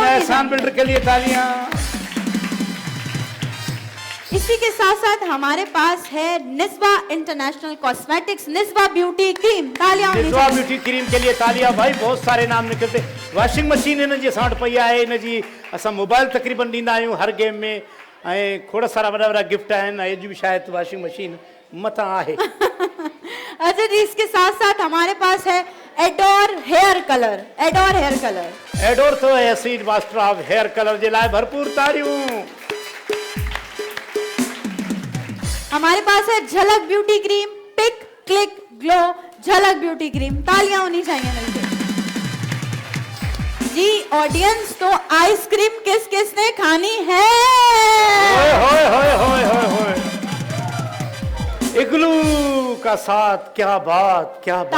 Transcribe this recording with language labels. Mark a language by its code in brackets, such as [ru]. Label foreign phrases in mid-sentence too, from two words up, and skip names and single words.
[ur] بن احسان بلڈر کے لیے تالیاں. اسی کے ساتھ ساتھ ہمارے پاس ہے نسبا انٹرنیشنل کاسمیٹکس، نسبا بیوٹی کریم، تالیاں ہونی निस्बा चाहिए। بیوٹی کریم کے لیے تالیاں بھائی. بہت سارے نام نکلتے, [en] washing machine [ur] ہے نا جی 60 روپیہ ہے نا جی, [sd] असां मोबाइल तकरीबन ॾींदा आहियूं हर गेम में, ऐं खोड़ सारा वॾा वॾा गिफ्ट आहिनि, अॼु भी शायद [en] washing machine [sd] मता आहे। [ur] اچھا جی، اس کے ساتھ ساتھ ہمارے پاس ہے ایڈور ہیئر کلر، ایڈور ہیئر کلر. [sd] एडोर [ur] تو ہے [en] seed master of hair color [sd] जे लाइ भरपूर तारियूं। [ur] ہمارے پاس ہے جھلک بیوٹی کریم، پک کلک گلو جھلک بیوٹی کریم، تالیاں ہونی چاہیے مل کے. جی آڈینس، تو آئس کریم کس کس نے کھانی ہے? ہوئے ہوئے ہوئے ہوئے ہوئے ہوئے، اگلو کا ساتھ، کیا بات، کیا بات.